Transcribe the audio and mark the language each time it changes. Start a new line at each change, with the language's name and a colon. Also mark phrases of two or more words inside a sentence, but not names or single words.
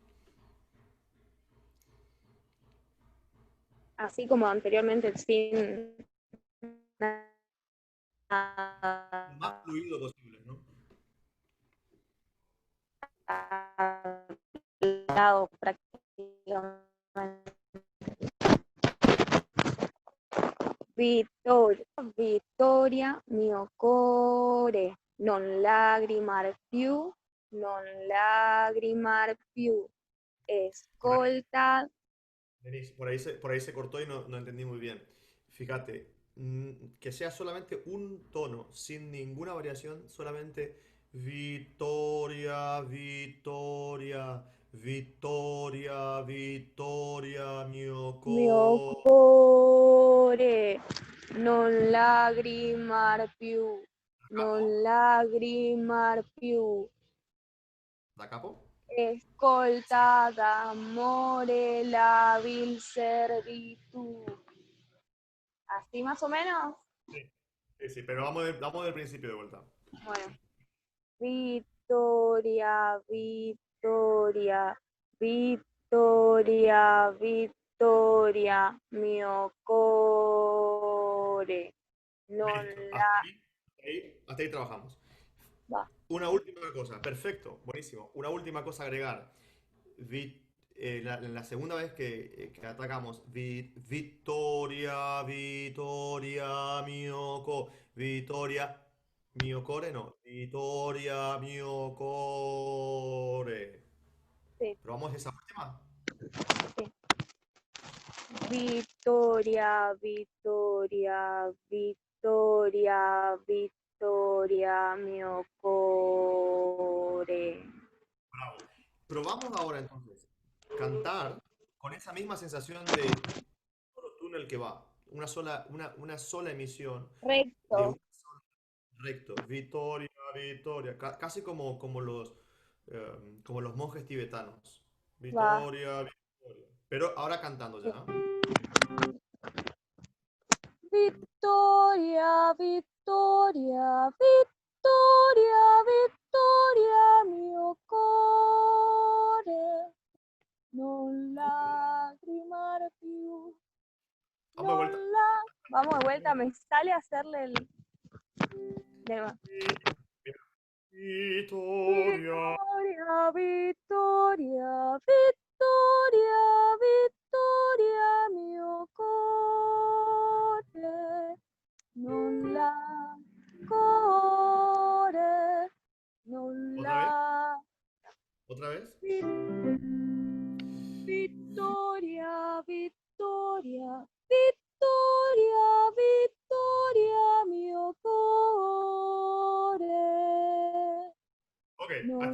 Spanish: Así como anteriormente, sin Lo más fluido posible, ¿no? lado prácticamente.
Italian: Vittoria, Vittoria, mio cuore, non lagrimar più, non lagrimar più.
Spanish: Por ahí,
Italian: Escolta,
Spanish: Denise, por ahí se cortó y no entendí muy bien. Fíjate, que sea solamente un tono, sin ninguna variación, solamente Victoria, Victoria, Victoria, Victoria,
Italian: mio mio co. cuore, non lagrimar più, ¿Da capo? non lagrimar più. ¿Da capo? Escolta d'amore la vil servitù.
Spanish: Así más o menos. Sí, sí, sí, pero vamos del principio de vuelta. Bueno. Victoria, Victoria, Victoria, Victoria,
Italian: mio cuore. Non
Spanish: Listo,
Italian: la...
Spanish: hasta ahí trabajamos. Va. Una última cosa, perfecto, buenísimo. Una última cosa a agregar. La segunda vez que atacamos, Victoria, Victoria, Victoria,
Italian: mio core, no, Victoria, mio core.
Spanish: Sí, ¿Probamos esa última? sí. Victoria, Victoria, Victoria, Victoria,
Italian: mio core.
Spanish: Bravo. Probamos ahora entonces cantar con esa misma sensación de solo túnel que va, una sola emisión de Recto, un recto, Victoria, Victoria, casi como los monjes tibetanos. va. Victoria, Victoria. Pero ahora cantando Sí. ya. Victoria, Victoria, Victoria, Victoria,
Italian: mio core, non lacrimare più,
Spanish: Vamos de vuelta. Vamos de vuelta, me sale hacerle el... de nuevo. Victoria. Victoria, Victoria, Victoria, Victoria,
Italian: mio core, non core, non
Spanish: ¿Otra vez? ¿Otra vez?
Italian: Victoria, Victoria, Victoria, Victoria, mio core,
Spanish: Ok, hasta